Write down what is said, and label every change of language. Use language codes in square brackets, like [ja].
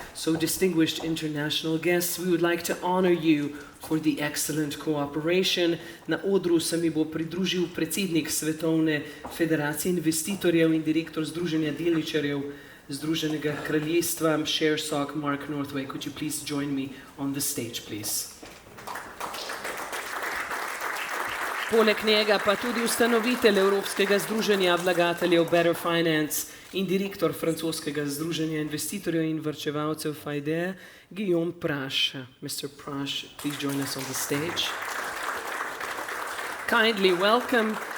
[en] So, distinguished international guests, we would like to honor you for the excellent cooperation. [sl] Na odru se mi bo pridružil predsednik Svetovne federacije investitorjev in direktor Združenja delničarjev Združenega kraljestva, ShareSoc, Mark Northway. [en] Could you please join me on the stage, please? [sl] Poleg njega pa tudi ustanovitelj Evropskega združenja vlagateljev Better Finance in direktor francoskega združenja investitorjev in varčevalcev FIDE, Guillaume Prache. [en] Mr. Prache, please join us on the stage. Kindly welcome.